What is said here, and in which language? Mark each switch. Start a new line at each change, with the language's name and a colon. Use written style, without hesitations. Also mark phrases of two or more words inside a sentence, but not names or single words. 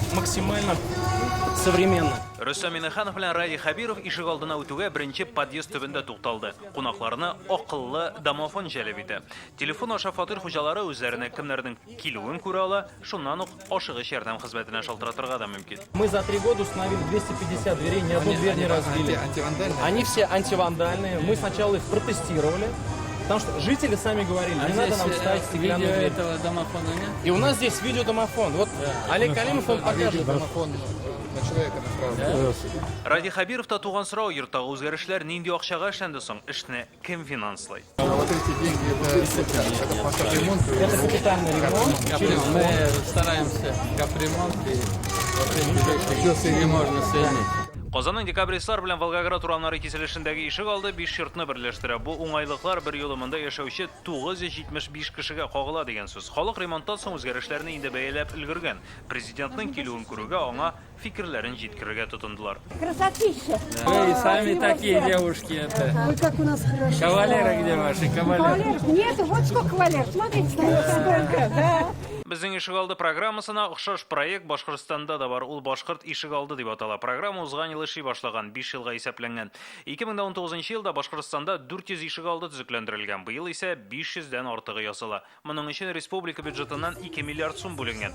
Russian: максимально современно.
Tatar: Рөстәм Миннеханов белән Ради Хабиров ишек алдына үтүгә беренче подъезд төбендә тукталды. Кунакларны акыллы домофон җәлеп итә. Телефон аша фатир хуҗалары үзләренә кемнәрнең килүен күрә ала, шуннан ук ашыгыч ярдәм хезмәтенә шалтыратырга да мөмкин.
Russian: Мы за 3 года установили 250 дверей, ни одну дверь не разбили. Они все антивандальные. Мы сначала их протестировали, потому что жители сами говорили, не надо нам ставить стеклянную дверь. Этого домофона нет? И у нас здесь видеодомофон. Вот Олег Калимов, он покажет. На человека направлен.
Tatar: Ради Хабиров та туган сорау йорттагы үзгәрешләр нинди акчага эшләнде соң, эшне кем финанслый?
Russian: Вот эти деньги, это по капремонту. Это капитальный ремонт. Мы стараемся капремонт и все можно соединить.
Tatar: Казанның декабристлар белән Волгоград урамнары киселешендәге ишек алды 5 йортны берләштерә. Бу уңайлыклар бер юлы монда яшәүче 975 кешегә кагыла дигән сүз. Халык ремонттан соң үзгәрешләрне инде бәяләп өлгергән. Президентның килүен күрүгә аңа фикерләрен җиткерергә тотындылар.
Russian: Красотища! Вы сами такие девушки. Это. Ой, как у нас хорошо. Кавалеры где ваши? Кавалеры. Кавалеров нету, вот сколько кавалеров. Смотрите, сколько, да.
Tatar: Безнең ишек алды программасына охшаш проект Башкортстанда да бар. Ул Башкорт ишек алды дип атала. Программа узган ел эшли башлаган, 5 елга исәпләнгән. 2019 елда Башкортстанда 400 ишек алды төзекләндерелгән. Быел исә 500дән артыгы ясала. Моның өчен республика бюджетыннан 2 миллиард сум бүленгән.